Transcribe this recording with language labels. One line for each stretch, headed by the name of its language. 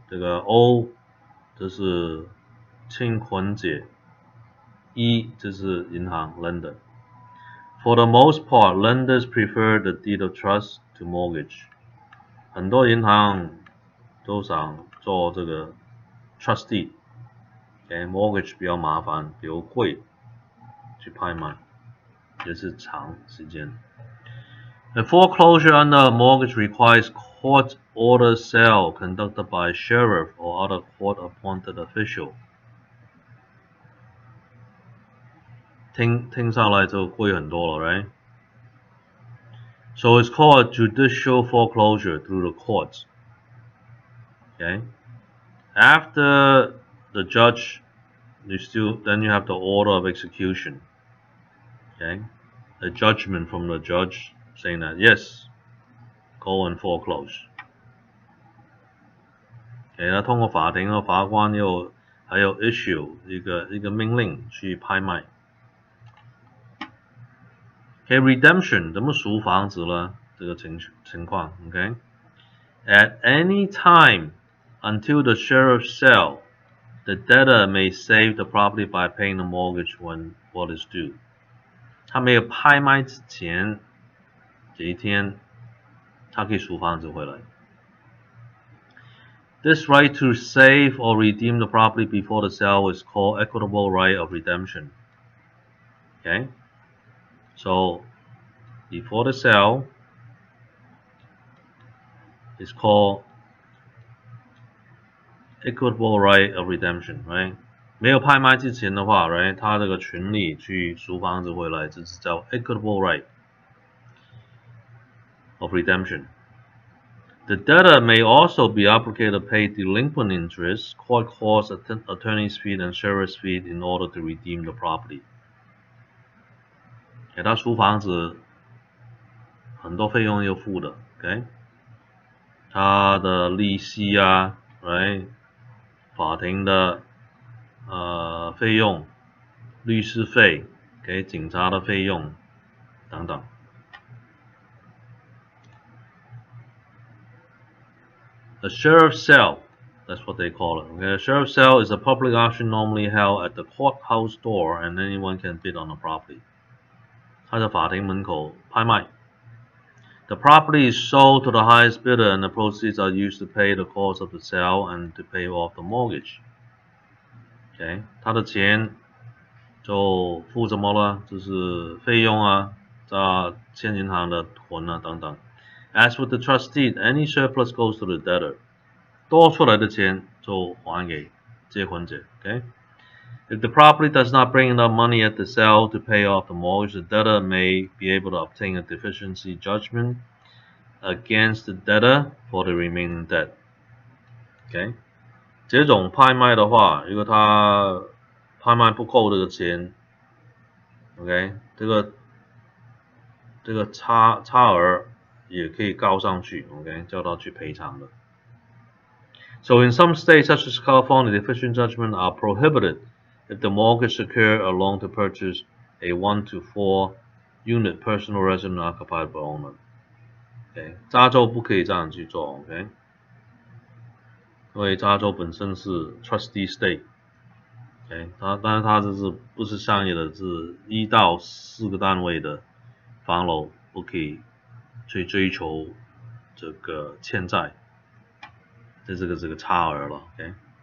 Chinese: 这个 O 这是清款姐 ，E 这是银行 lender。
English: For the most part, lenders prefer the deed of trust to mortgage.
Chinese: 很多银行都想做这个 trust deed。OK，mortgage 比较麻烦，比较贵，去拍卖也是长时间。
English: A foreclosure under a mortgage requires court-ordered sale conducted by a sheriff or other court-appointed official.
Chinese: 听上来就贵很多了 right?
English: So it's called a judicial foreclosure through the courts. Okay? After the judge, then you have the order of execution. Okay? A judgment from the judge saying that yes, go and foreclose.
Chinese: Okay, 那通过法庭和法官还有 issue 一个命令去拍卖。 Okay, redemption 怎么赎房子呢？这个情况 ，OK?
English: At any time until the sheriff's sale, the debtor may save the property by paying the mortgage when what is due.
Chinese: 他没有拍卖之前这一天，他可以赎房子回来。
English: This right to save or redeem the property before the sale is called equitable right of redemption. Okay? So, before the sale is called equitable right of redemption, right?
Chinese: 没有拍卖之前的话 right? 他这个权利去赎房子回来，这是叫
English: equitable right of redemption. The debtor may also be obligated to pay delinquent interest, court costs, attorney's fees, and sheriff's fees in order to redeem the property.
Chinese: 给他赎房子，很多费用要付的 ，OK？他的利息啊 ，right？ 法庭的费用、律师费、给警察的费用等等。
English: A sheriff's sale, that's what they call it. Okay? A sheriff's sale is a public auction normally held at the courthouse door, and anyone can bid on the property.
Chinese: 他在法庭门口拍卖。
English: The property is sold to the highest bidder, and the proceeds are used to pay the cost of the sale and to pay off the mortgage.
Chinese: Okay, 他的钱就付什么了？就是费用啊，欠银行的款啊等等。
English: As with the trust deed, any surplus goes to the debtor.
Chinese: 多出来的钱就还给借款者。
English: Okay. If the property does not bring enough money at the sale to pay off the mortgage, the debtor may be able to obtain a deficiency judgment against the debtor for the remaining debt. Okay?
Chinese: 这种拍卖的话，如果他拍卖不够这个钱 ，OK， 这个差额也可以告上去 ，OK， 叫他去赔偿的。
English: So in some states, such as California, deficient judgments are prohibited if the mortgage secured a loan to purchase a 1 to 4 unit personal residence occupied by owner.
Chinese: OK， 加州不可以这样去做 ，OK， 因为加州本身是 trustee state，OK， 但是它这是不是商业的，是1到4个单位的房楼不可以去追求这个欠债，这个差额了 ，OK。